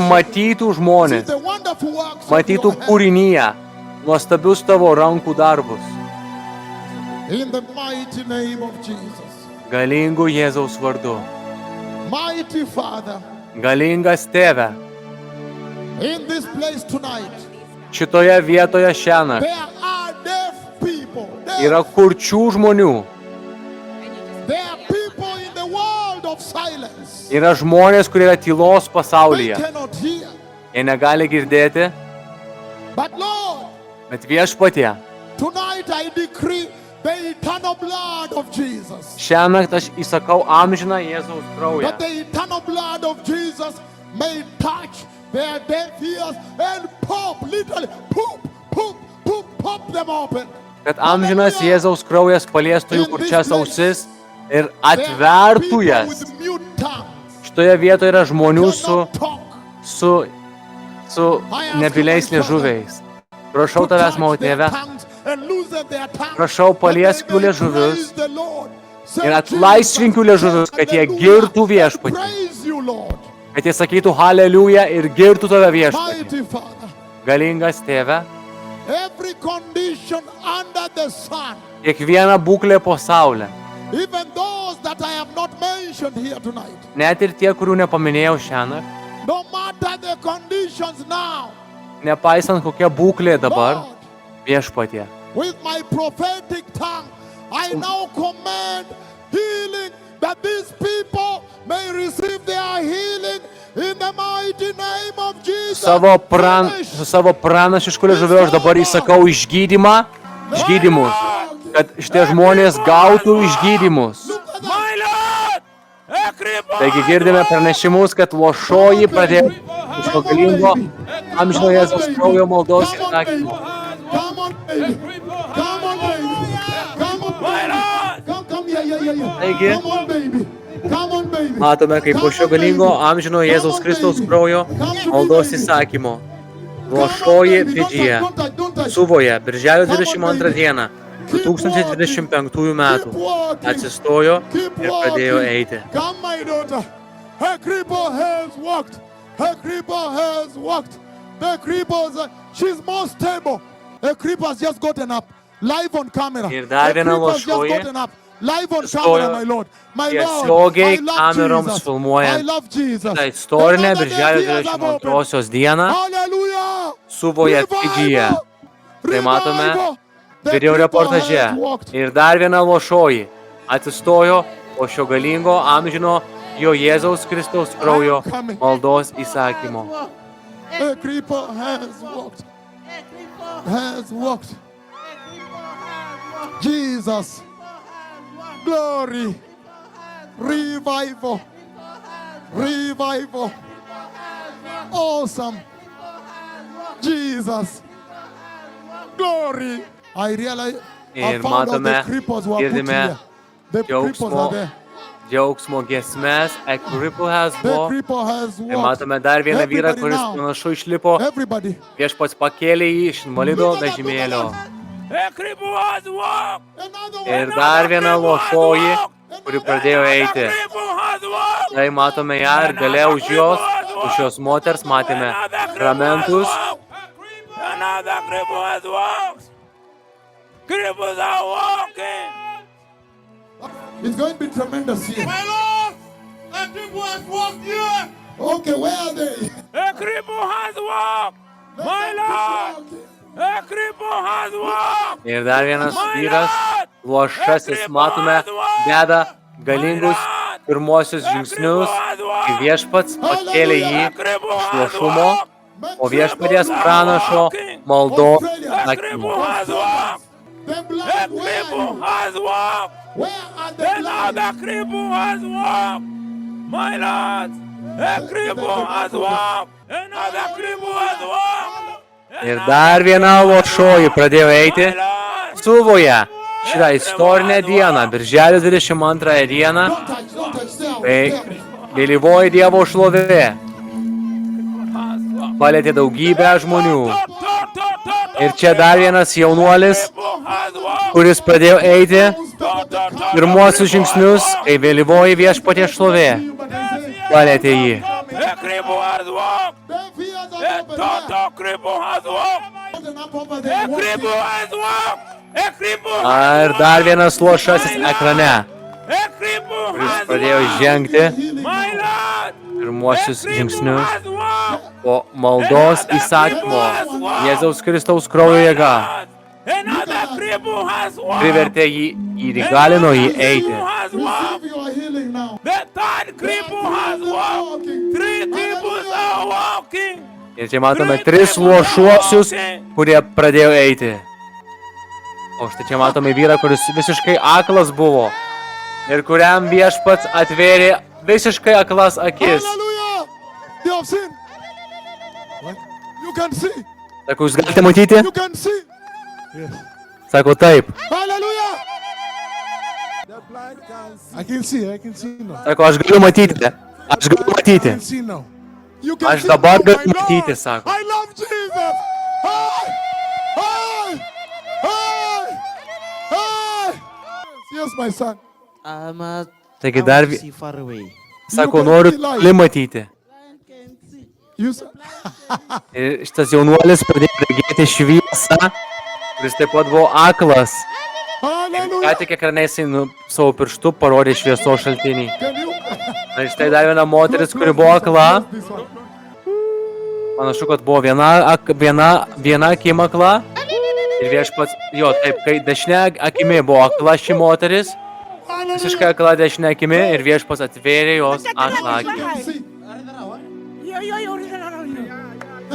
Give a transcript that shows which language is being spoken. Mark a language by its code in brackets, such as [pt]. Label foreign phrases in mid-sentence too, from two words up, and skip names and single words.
[en] creation, [lt] matytų [en] see [lt] žmonės, [en] the wonderful works [lt] matytų [en] of your hand. [lt] kūrinyje, nuostabius tavo rankų darbus. [en] In the mighty name of Jesus. [lt] Galingų Jėzaus vardu. [en] Mighty Father, [lt] Galingas tėve, [en] in this place tonight, [lt] šitoje vietoje šiąnakt [en] there are deaf people. [lt] yra kurčių žmonių, [en] There are people in the world of silence. [lt] yra žmonės, kurie yra tylos [en] They [lt] pasaulyje. [en] cannot hear. [lt] Jie negali girdėti, [en] But Lord, [lt] bet viešpatie, [en] tonight I decree the eternal blood of Jesus. [lt] šiąnakt aš įsakau amžiną Jėzaus kraują, [en] That the eternal blood of Jesus may touch their deaf ears and pop, literally, pop them open. [lt] kad amžinas Jėzaus kraujas paliestų jų kurčias ausis ir atvertų jas. [en] With mute tongues [lt] Šitoje vietoje yra žmonių [en] cannot talk. [lt] su nebyliais liežuviais. Prašau tavęs, mano tėve, prašau paliesk jų liežuvius ir atlaisvink jų liežuvius, kad jie girtų viešpatį, kad jie sakytų haleliuja ir girtų tave viešpatį. Galingas tėve, [en] every condition under the sun, [lt] kiekvieną būklę po saulę. [en] even those that I have not mentioned here tonight, [lt] Net ir tie, kurių nepaminėjau šiandien, [en] no matter the conditions now, [lt] nepaisant kokia būklė dabar, [en] Lord, [lt] viešpatie. [en] with my prophetic tongue, I now command healing, that these people may receive their healing in the mighty name of Jesus. [lt] Su savo pranašišku liežuviu aš dabar įsakau išgydymus, kad šitie žmonės gautų išgydymus. Taigi girdime pranešimus, kad lošoji pradėjo iš to galingo amžino Jėzaus kraujo maldos įsakymo. [en] Come on, baby. Come on, baby. Come on, baby. Come, yeah. [lt] Taigi, [en] Come on, baby. Come on, baby. [lt] matome, kaip po šio galingo amžino Jėzaus Kristaus kraujo maldos įsakymo lošoji Fidžyje, Suvoje, birželio 22 dieną 2025 metų atsistojo ir pradėjo eiti. [en] Come, my daughter. Her cripple has walked. Her cripple has walked. The cripples, she's more stable. The cripple has just gotten up. Live on camera. [lt] Ir dar [en] The [lt] viena [en] cripple has just [lt] lošoji [en] gotten up. Live on camera, my Lord. My Lord, [lt] tiesiogiai [en] I love [lt] kameroms [en] Jesus. [lt] filmuojant [en] I love Jesus. [lt] tą istorinę [en] Another [lt] birželio [en] day has opened. [lt] 22 dieną [en] Hallelujah. [lt] Suvoje Fidžyje. Tai matome video reportaže. Ir dar viena lošoji atsistojo po šio galingo amžino jo Jėzaus Kristaus kraujo maldos įsakymo. [en] The cripple has walked. Has walked. Jesus. Glory. Revival. Revival. Awesome. Jesus. Glory. I realize I [lt] Ir [en] found out the [lt] matome, [en] cripples were put [lt] girdime [en] here. The cripples are there. [lt] džiaugsmo giesmes, [en] A Cripple Has The Walked. cripple has [lt] Ir [en] walked. [lt] matome dar vieną vyrą, [en] Everybody [lt] kuris [en] now. [lt] panašu išlipo, [en] Everybody. [lt] viešpats pakėlė jį iš invalido vežimėlio. Ir dar viena lošoji, kuri pradėjo eiti. Tai matome ją ir gale už jos moters matėme ramentus. [en] Cripples are walking. It's going to be tremendous here. My Lord, a cripple has walked here. Okay, where are they? A cripple has walked. My Lord, a cripple has walked. [lt] Ir dar vienas vyras, lošasis, matome, deda galingus pirmosius žingsnius. Ir viešpats pakėlė jį iš lošumo, o viešpaties pranašo maldos įsakymu. [en] The blood, A where are cripple you? has walked. Where are the blood? Another cripple has walked. My Lord, a cripple has walked. Another cripple has walked. [lt] Ir dar viena lošoji pradėjo eiti Suvoje šitą istorinę dieną, birželio 22 dieną, [en] Don't touch, stay away, [lt] kai [en] stay away. [lt] vėlyvoji Dievo šlovė palėtė daugybę žmonių. Ir čia dar vienas jaunuolis, kuris pradėjo eiti pirmuosius žingsnius, kai vėlyvoji viešpaties šlovė palėtė jį. [en] A cripple has walked. The fears of A open total cripple has walked. there. Up over A there. Walk cripple here. has walked. A cripple [lt] Ir dar vienas lošasis ekrane, [en] A cripple [lt] kuris [en] has [lt] pradėjo [en] walked. [lt] žengti [en] My Lord, [lt] pirmuosius [en] a cripple [lt] žingsnius [en] has walked. [lt] po maldos įsakymo. Jėzaus Kristaus kraujo jėga [en] Another cripple has walked. [lt] privertė jį ir įgalino jį eiti. [en] Has walked. Receive your healing now. The third cripple has walked. Three cripples are walking. [lt] Ir čia matome tris lošuosius, kurie pradėjo eiti. O štai čia matome vyrą, kuris visiškai aklas buvo ir kuriam viešpats atvėrė visiškai aklas akis. [en] Hallelujah. You have seen. What? You can see. [lt] Sako, jūs galite matyti? [en] You can see. [lt] Sako, taip. [en] Hallelujah. I can see now. [lt] Sako, aš galiu matyti. Aš galiu matyti. [en] See now. You can [lt] Aš [en] see. [lt] dabar [en] Oh my [lt] galiu matyti, [en] Lord. [lt] sako. [en] I love Jesus. Hey! Hey! Hey! Hey! Yes, my son. [lt] Taigi dar [en] see far away. [lt] sako, noriu toli matyti. [en] You said, [lt] Ir šitas jaunuolis pradėjo regėti šviesą, kuris taip pat buvo aklas. Ką [en] hallelujah. [lt] tik ekrane jisai savo pirštu parodė šviesos šaltinį. [en] Can you? [lt] Ir štai dar viena moteris, kuri buvo akla. [en] This one. [lt] Panašu, kad buvo viena akim akla. Ir viešpats, jo, taip, kai dešinė akimi buvo akla ši moteris, visiškai akla dešinė akimi ir viešpats atvėrė jos aklą akį. [en] See. Hallelujah.